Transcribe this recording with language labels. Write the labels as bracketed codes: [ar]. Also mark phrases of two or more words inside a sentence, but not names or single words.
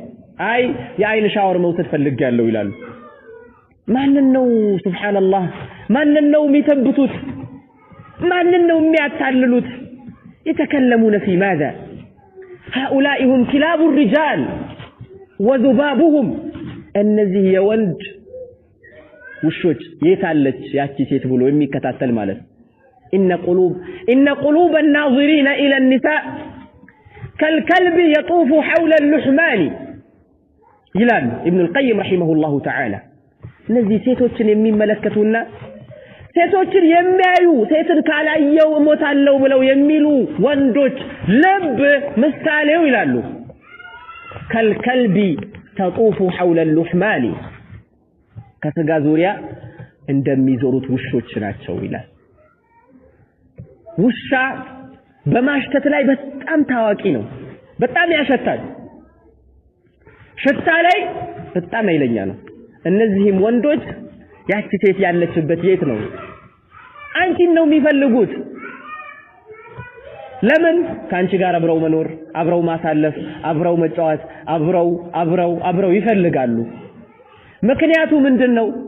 [am] አይ የአይን ሻወር መውሰድ ፈልጋለሁ ይላሉ ማንን ነው ሱብሃንአላህ ማንን ነው የሚተብቱት ማንን ነው የሚያታልሉት [ar] يتكلمون في ماذا هؤلاء هم كلاب الرجال وذبابهم [am] እነዚህ የወንድ ውሾች የታለች ያቺ ሴት ብሎ የሚከታተል ማለት [ar] إن قلوب الناظرين إلى النساء كالكلب يطوف حول اللحمان ይላል ابن القيم رحمه الله تعالى [am] እነዚህ ሴቶችን የሚመለከቱና ሴቶችን የሚያዩ ሴትን ካላየው ሞታለው ብለው የሚሉ ወንዶች ልብ ምሳሌው ይላሉ [ar] كالكلب تطوف حول اللحمان [am] ከስጋ ዙሪያ እንደሚዞሩት ውሾች ናቸው ይላል ውሻ በማሽተት ላይ በጣም ታዋቂ ነው በጣም ያሸታል ሽታ ላይ በጣም ኃይለኛ ነው እነዚህም ወንዶች ያቺ ሴት ያለችበት የት ነው አንቺን ነው የሚፈልጉት ለምን ካንቺ ጋር አብረው መኖር አብረው ማሳለፍ አብረው መጫወት አብረው ይፈልጋሉ ምክንያቱ ምንድነው